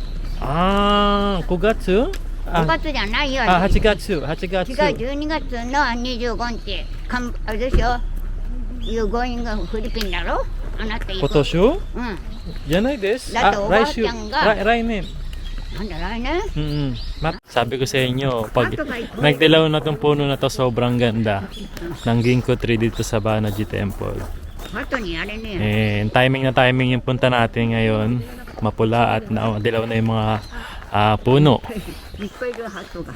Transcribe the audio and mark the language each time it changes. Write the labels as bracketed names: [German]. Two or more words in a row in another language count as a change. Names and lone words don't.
[Japanese] あー、5月？ 5月じゃないよ。あ、8月。8月。違う、12月の25日。あれでしょ？ [English] You going [Japanese] フィリピンだろ？あなた行く。今年？うん。じゃないです。だっておばあ来週。ちゃんが来年。なんだ来年？ [Filipino] Sabi ko sa inyo, pag Ato ba ito? nagdilaw na tong puno na to, sobrang ganda ng [English] ginkgo tree [Filipino] dito sa Banaji Temple. [Japanese] 後にあれね。 [Filipino] Timing na timing yung punta natin ngayon. Mapula at dilaw na yung mga puno. [Japanese] いっぱいいるハトが。